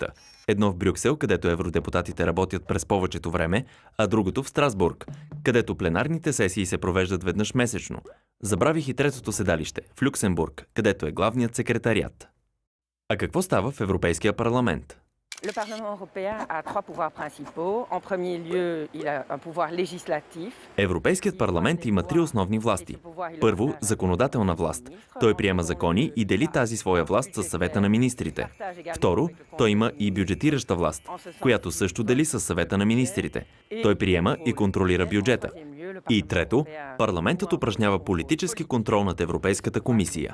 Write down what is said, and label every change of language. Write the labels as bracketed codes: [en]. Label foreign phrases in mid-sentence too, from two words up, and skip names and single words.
[bg] Едно в Брюксел, където евродепутатите работят през повечето време, а другото в Страсбург, където пленарните сесии се провеждат веднъж месечно. Забравих и третото седалище, в Люксембург, където е главният секретариат. А какво става в Европейския парламент? [fr] Le Parlement européen a trois pouvoirs principaux. En premier lieu, il a un pouvoir législatif. [bg] Европейският парламент има три основни власти. Първо, законодателна власт. Той приема закони и дели тази своя власт със съвета на министрите. Второ, той има и бюджетираща власт, която също дели със съвета на министрите. Той приема и контролира бюджета. И трето, парламентът упражнява политически контрол над Европейската комисия.